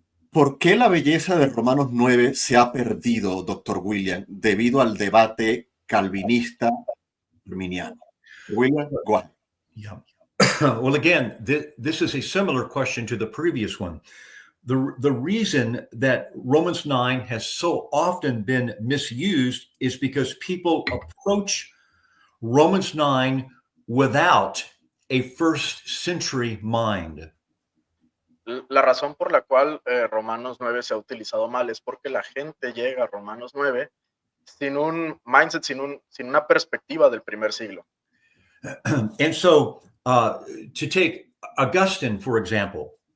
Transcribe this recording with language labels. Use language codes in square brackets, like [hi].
[es] ¿Por qué la belleza de Romanos 9 se ha perdido, doctor William, debido al debate calvinista arminiano? [en] William, go ahead. Yeah. Well, again, this is a similar question to the previous one. The reason that Romans 9 has so often been misused is because people approach Romans 9 without a first century mind. [es] La razón por la cual Romanos 9 se ha utilizado mal es porque la gente llega a Romanos 9 sin un mindset, sin una perspectiva del primer siglo. [en] And so, to take Augustine, for example.